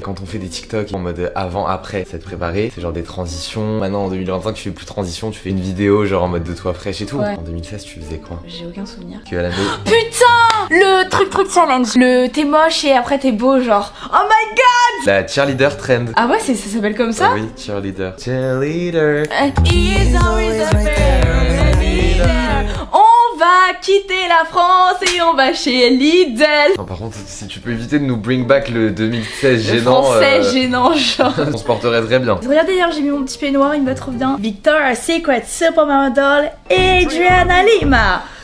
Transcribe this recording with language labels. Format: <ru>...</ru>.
<fr>Quand on fait des TikTok en mode avant, après, c'est te préparer, c'est genre des transitions. Maintenant en 2025 tu fais plus de transition, tu fais une vidéo genre en mode de toi fraîche et tout. Ouais. En 2016 tu faisais quoi? J'ai aucun souvenir. Que à la maison. Putain, le truc challenge. Le t'es moche et après t'es beau genre.</fr> <en>Oh my god. La cheerleader trend.</en> <fr>Ah ouais, ça s'appelle comme ça? Ah oui, cheerleader. Cheerleader.</fr> <en>He's always a cheerleader.</en> <fr>On va quitter la France et on va chez Lidl. Non, par contre, si tu peux éviter de nous</fr> <en>bring back</en> <fr>le 2016 Le gênant. français gênant genre. On se porterait très bien. Regardez d'ailleurs, j'ai mis mon petit peignoir, il me va trop bien.</fr> <en>Victoria's Secret Supermodel Adriana Lima.</en>